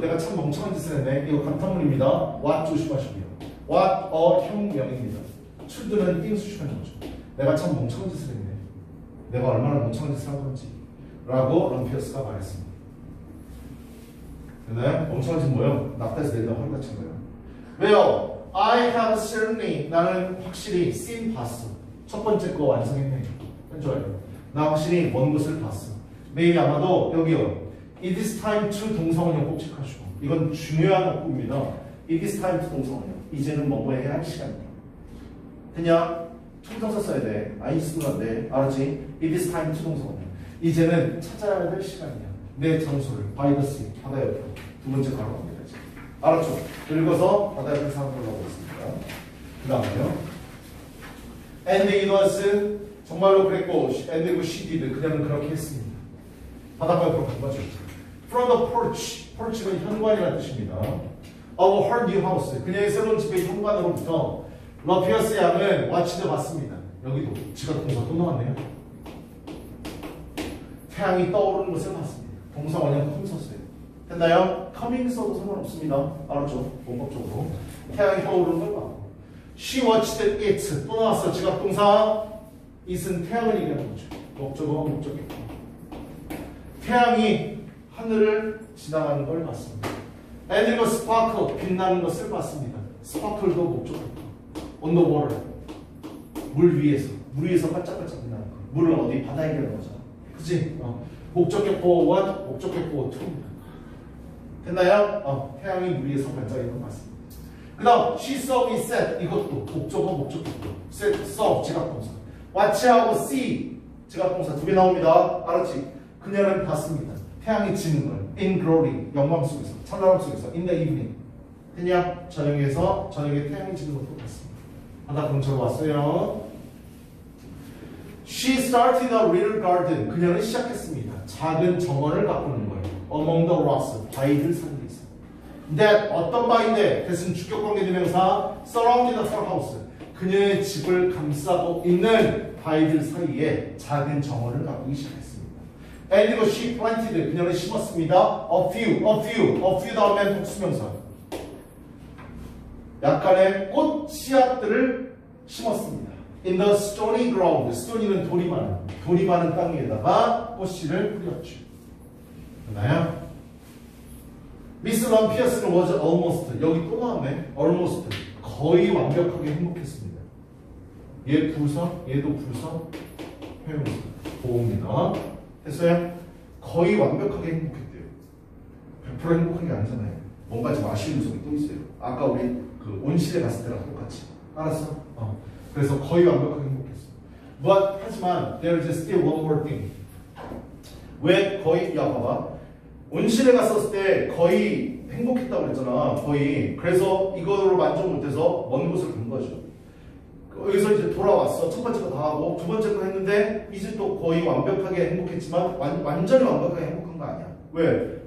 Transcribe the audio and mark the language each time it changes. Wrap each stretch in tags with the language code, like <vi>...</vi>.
<ko>내가 참 멍청한 짓을 했네. 이거 감탄문입니다. what 조심하시고요. what a 형명입니다. to도는 띵 수식하는 거죠. 내가 참 멍청한 짓을 했네. 내가 얼마나 멍청한 짓을 한 건지 라고 럼피어스가 말했습니다. 됐나요? 멍청한 짓 뭐예요? 낙타에서 내리다 허리 다친 거예요. 왜요?</ko> <en>I have certainly</en> <ko>나는 확실히</ko> <en>seen</en> <ko>봤어. 첫 번째 거 완성했네. 좋아요. 나 확실히 먼 곳을 봤어. maybe 아마도 여기요.</ko> <en>It is time to</en> <ko>동사원형 꼭 체크하시고. 이건 중요한 어구입니다.</ko> <en>It is time to</en> <ko>동사원형. 이제는 뭐 해야 할 시간이다. 그냥 투동사 써야 돼. I 쓰면 안 돼. 알았지?</ko> <en>It is time 투동사.</en> <ko>이제는 찾아야 될 시간이야. 내 장소를</ko> <en>by the sea,</en> <ko>바다 옆으로. 두 번째 가로 갑니다. 알았죠? 읽어서 바다 옆에 사람을 하고 있습니다. 그 다음에요.</ko> <en>And it was</en> <ko>정말로 그랬고</ko> <en>and she did</en> <ko>그녀는 그렇게 했습니다. 바닷가 옆으로 간 거죠.</ko> <en>From the porch, porch는</en> <ko>현관이라는 뜻입니다.</ko> <en>Of her new house,</en> <ko>그녀의 새로운 집의 현관으로부터 러피어스 양은 와치드 봤습니다. 여기도 지각 동사 또 나왔네요. 태양이 떠오르는 것을 봤습니다. 동사 원형 컴 썼어요. 됐나요? coming 써도 상관없습니다. 알았죠? 문법적으로 태양이 떠오르는 걸 봤고</ko> <en>she watched it</en> <ko>또 나왔어. 지각 동사 it은 태양을 얘기하는 거죠. 목적어 목적격. 태양이 하늘을 지나가는 걸 봤습니다.</ko> <en>and it was sparkle</en> <ko>빛나는 것을 봤습니다. sparkle도 목적격.</ko> <en>on the water</en> <ko>물 위에서 반짝반짝 빛나는 거. 물은 어디? 바다에 얘기하는 거잖아. 그치? 목적격보 1, 목적격보 2입니다. 됐나요? 태양이 물 위에서 반짝이는 걸 봤습니다. 그 다음</ko> <en>she saw it set</en> <ko>이것도 목적어 목적격보 set, saw 지각동사 watch하고 see 지각동사 두 개 나옵니다. 알았지? 그녀는 봤습니다. 태양이 지는 걸</ko> <en>in glory</en> <ko>영광 속에서 찬란함 속에서</ko> <en>in the evening</en> <ko>됐냐? 저녁에 태양이 지는 것도 봤습니다. 바다 근처로 왔어요.</ko> <en>She started a little garden.</en> <ko>그녀는 시작했습니다. 작은 정원을 가꾸는 거예요.</ko> <en>Among the rocks.</en> <ko>바위들 사이에 있어. That 어떤 바위인데? 대신 주격관계대명사</ko> <en>surrounded her house.</en> <ko>그녀의 집을 감싸고 있는 바위들 사이에 작은 정원을 가꾸기 시작했습니다.</ko> <en>And she planted.</en> <ko>그녀는 심었습니다. A few 다음엔 복수명사. 약간의 꽃 씨앗들을 심었습니다.</ko> <en>In the stony ground.</en> <ko>stony는 돌이 많은 땅 위에다가 꽃씨를 뿌렸죠. 됐나요?</ko> <en>미스 럼피어스는 was almost.</en> <ko>여기 또 나왔네. almost. 거의 완벽하게 행복했습니다. 얘 부사, 얘도 부사, 회용사. 보호입니다. 됐어요? 거의 완벽하게 행복했대요. 100% 행복한 게 아니잖아요. 뭔가 좀 아쉬운 요소가 또 있어요. 아까 우리 그 온실에 갔을 때랑 똑같이. 알았어? 그래서 거의 완벽하게 행복했어.</ko> <en>But 하지만 there's still one more thing.</en> <ko>왜 거의? 야 봐봐. 온실에 갔었을 때 거의 행복했다고 그랬잖아. 거의. 그래서 이거로 만족 못해서 먼 곳을 간 거죠. 여기서 이제 돌아왔어. 첫 번째 거 다 하고 두 번째 거 했는데 이제 또 거의 완벽하게 행복했지만 완전히 완벽하게 행복한 거 아니야. 왜?</ko>